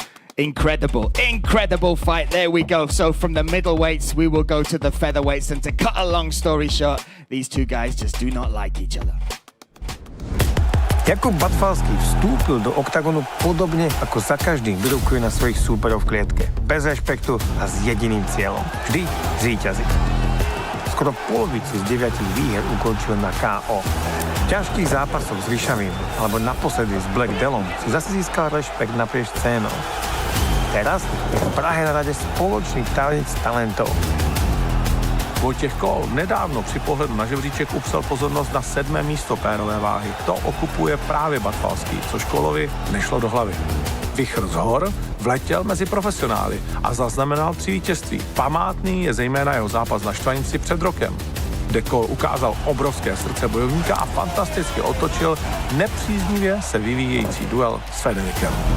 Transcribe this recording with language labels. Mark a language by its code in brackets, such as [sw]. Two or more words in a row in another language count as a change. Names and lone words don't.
[en] Incredible fight. There we go. So from the middleweights, we will go to the featherweights. And to cut a long story short, these two guys just do not like each other. [sk] Jakub Batfalský vstúpil do oktagonu podobne ako za každým vyrukuje na svojich súperov v klietke. Bez rešpektu a s jediným cieľom. Vždy zvíťaziť. Skoro polovicu z 9 výher ukončil na KO. V ťažkých zápasoch s Vyšavým alebo naposledy s Black Delom si zase získal rešpekt naprieč scénou. Teraz je v Prahe na rade spoločný tanec talentov. [cs] Vojtěch Kol nedávno při pohledu na žebříček upsal pozornost na 7. místo pérové váhy. To okupuje právě Batfalský, což Kolovi nešlo do hlavy. Vichr z hor vletěl mezi profesionály a zaznamenal 3 vítězství. Památný je zejména jeho zápas na Štvanici před rokem, kde Kol ukázal obrovské srdce bojovníka a fantasticky otočil nepříznivě se vyvíjející duel s Federikem.